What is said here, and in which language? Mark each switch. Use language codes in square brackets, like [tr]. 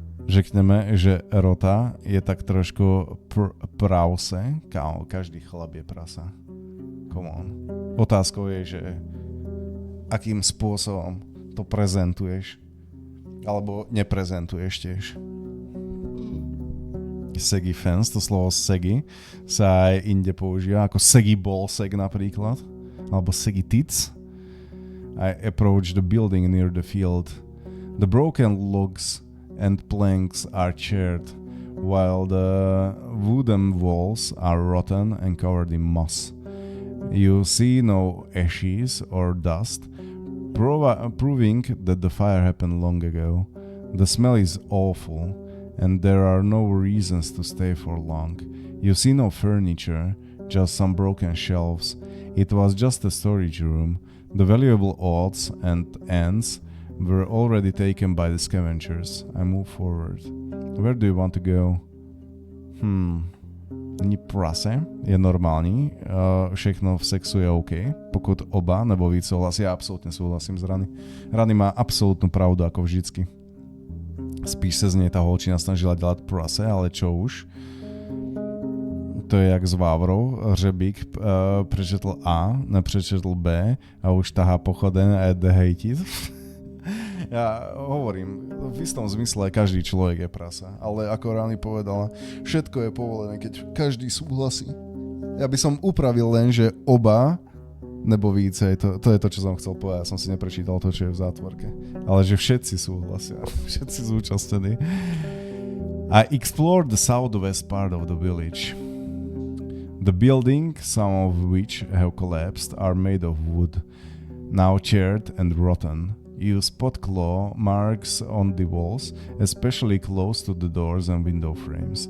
[cs] Řekneme, že Rota je tak trošku prause. Kámo, každý chlap je prasa. [en] Come on. [sk] Otázkou je, že akým spôsobom to prezentuješ alebo neprezentuješ tiež. Saggy fence, to slovo saggy sa aj inde používa, ako saggy ball sag napríklad, alebo saggy tits. [en] I approach the building near the field. The broken logs and planks are charred, while the wooden walls are rotten and covered in moss. You see no ashes or dust, proving that the fire happened long ago. The smell is awful, and there are no reasons to stay for long. You see no furniture, just some broken shelves. It was just a storage room. The valuable odds and ends were already taken by the scavengers. I move forward. Where do you want to go? [cs] Prase je normální, všechno v sexu je OK, pokud oba nebo víc souhlasí. [sk] Ja absolútne súhlasím s Ranný. Ranný má absolútnu pravdu, ako vždycky. [cs] Spíš sa z nej tá holčina snažila dělat prase, ale čo už. To je jak s Vávrou. Řebík prečetl A, nepřečetl B a už tahá pochoden a jde hejtit. [sk] Ja hovorím, v istom zmysle každý človek je prasa, ale ako Ranný povedala, všetko je povolené, keď každý súhlasí. Ja by som upravil len, že [cs] oba nebo více, [sk] to je to, čo som chcel povedať, ja som si neprečítal to, čo je v zátvorke, ale že všetci súhlasia, všetci zúčastnení. [en] I explored the southwest part of the village. The buildings, some of which have collapsed, are made of wood, now charred and rotten. You spot claw marks on the walls, especially close to the doors and window frames.